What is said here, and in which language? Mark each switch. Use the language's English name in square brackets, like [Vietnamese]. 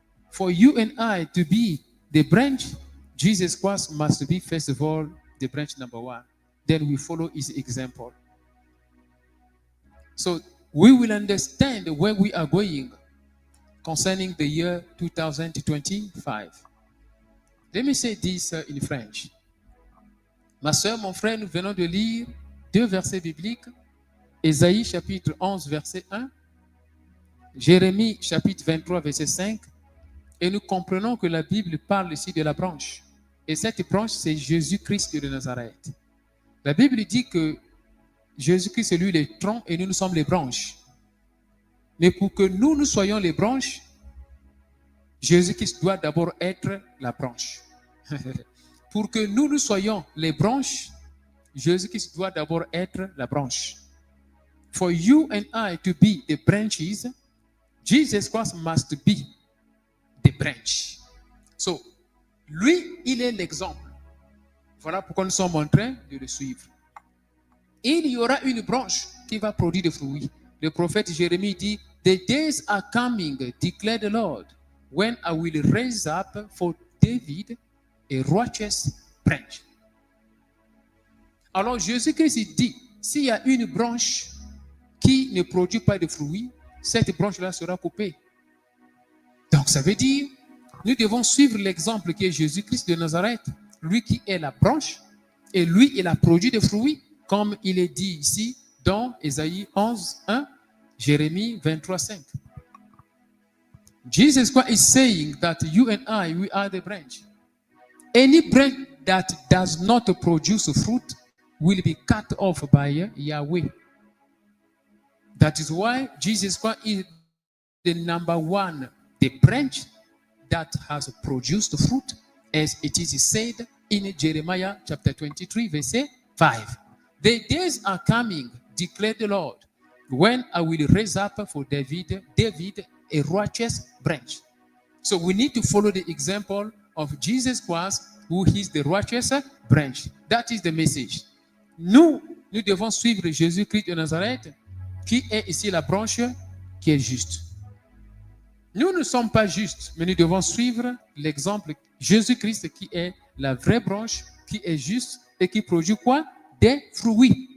[English] For you and I to be the branch, Jesus Christ must be, first of all, the branch number one. Then we follow his example. So we will understand where we are going concerning the year 2025. Let me say this in French. [French] Ma soeur, mon frère, nous venons de lire deux versets bibliques. Ésaïe chapitre 11, verset 1. Jérémie chapitre 23, verset 5. Et nous comprenons que la Bible parle ici de la branche. Et cette branche, c'est Jésus-Christ de Nazareth. La Bible dit que Jésus-Christ, c'est lui le tronc et nous sommes les branches. Mais pour que nous soyons les branches, Jésus-Christ doit d'abord être la branche. Pour que nous soyons les branches, Jésus-Christ doit d'abord être la branche. [English] For you and I to be the branches, Jesus Christ must be the branch. [French] So, lui, il est l'exemple. Voilà pourquoi nous sommes en train de le suivre. Il y aura une branche qui va produire des fruits. Le prophète Jérémie dit, [English] the days are coming, declare the Lord, when I will raise up for David a righteous branch. [French] Alors Jésus-Christ dit, s'il y a une branche qui ne produit pas de fruits, cette branche-là sera coupée. Donc ça veut dire, nous devons suivre l'exemple qui est Jésus-Christ de Nazareth, lui qui est la branche, et lui, il a produit des fruits, comme il est dit ici dans Ésaïe 11, 1, Jérémie 23, 5. [English] Jesus Christ is saying that you and I, we are the branch. Any branch that does not produce fruit will be cut off by Yahweh. That is why Jesus Christ is the number one, the branch that has produced fruit, as it is said in Jeremiah chapter 23, verse 5. The days are coming, declared the Lord, when I will raise up for David a righteous branch. So we need to follow the example of Jesus Christ, who is the righteous branch. That is the message. [French] Nous devons suivre Jésus-Christ de Nazareth, qui est ici la branche qui est juste. Nous ne sommes pas justes, mais nous devons suivre l'exemple Jésus-Christ qui est la vraie branche, qui est juste et qui produit quoi? Des fruits.